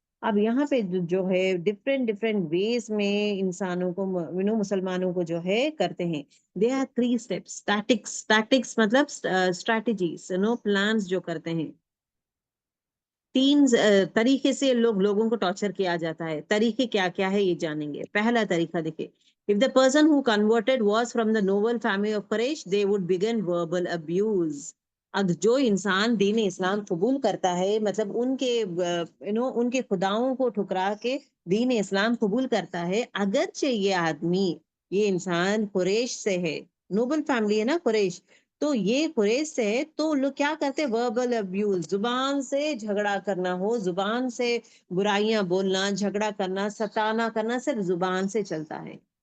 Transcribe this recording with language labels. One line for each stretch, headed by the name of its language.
Urdu: اب یہاں پہ جو ہے ڈفرینٹ ویز میں انسانوں کو مسلمانوں کو جو ہے کرتے ہیں.
English: They are 3 steps.
Urdu: ٹیکٹکس مطلب اسٹریٹجیز، پلانس جو کرتے ہیں. 3 طریقے سے لوگوں کو ٹارچر کیا جاتا ہے. طریقے کیا کیا ہے یہ جانیں گے. پہلا طریقہ دیکھیں،
English: if the person who converted was from the noble family of Quraysh, they would begin verbal abuse.
Urdu: اب جو انسان دین اسلام قبول کرتا ہے، مطلب ان کے ان کے خداؤں کو ٹھکرا کے دین اسلام قبول کرتا ہے، اگرچہ یہ آدمی، یہ انسان قریش سے ہے، نوبل فیملی ہے نا قریش، تو یہ قریش سے ہے، تو لوگ کیا کرتے؟ وربل ابیوز، زبان سے جھگڑا کرنا ہو، زبان سے برائیاں بولنا، جھگڑا کرنا، ستانا کرنا صرف زبان سے چلتا ہے.